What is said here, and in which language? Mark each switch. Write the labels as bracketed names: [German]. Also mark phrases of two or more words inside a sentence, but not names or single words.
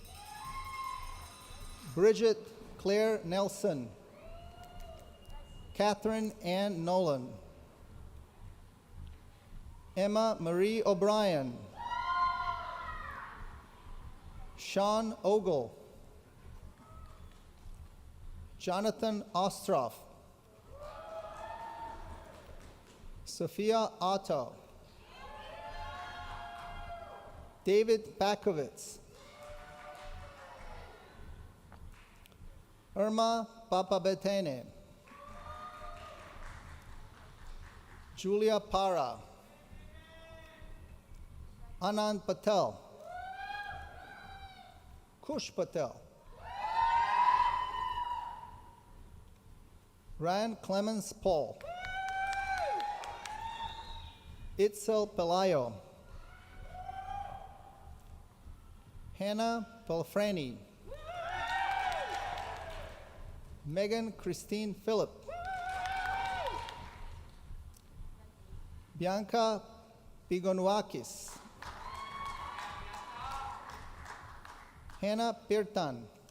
[English] Bridget Claire Nelson. Catherine Ann Nolan. Emma Marie O'Brien. Sean Ogle. Jonathan Ostroff. Sophia Otto. David Bakovitz. Irma Papabetene. Julia Para. Anand Patel. Kush Patel. Ryan Clemens Paul. Itzel Pelayo. Hannah Pelfrani. Megan Christine Phillip. Bianca Pigonuakis. Hannah Pirtan.